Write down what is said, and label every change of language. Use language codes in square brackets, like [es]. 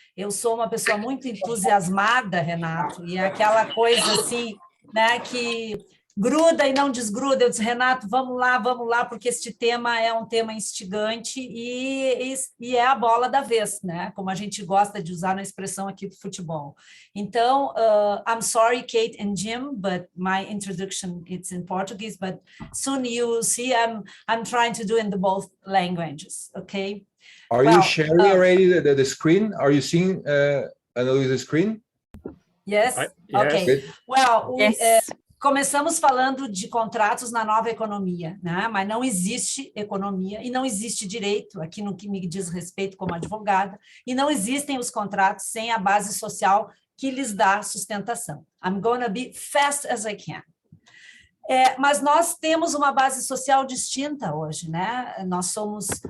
[pt] Eu sou uma pessoa muito entusiasmada, Renato, e é aquela coisa assim, né, que gruda e não desgruda. Eu disse, Renato, vamos lá, porque este tema é um tema instigante e é a bola da vez, né? Como a gente gosta de usar na expressão aqui do futebol. [en] Então, I'm sorry, Kate and Jim, but my introduction it's in Portuguese, but soon you'll see I'm trying to do in the both languages, okay? Are you sharing already the screen? Are you seeing Ana Luisa's screen? Yes? Okay. Yes. Well, Yes. [pt] Começamos falando de contratos na nova economia, né? Mas não existe economia e não existe direito, aqui no que me diz respeito como advogada, e não existem os contratos sem a base social que lhes dá sustentação. [en] I'm gonna be fast as I can. [pt] Mas nós temos uma base social distinta hoje, né? Nós somos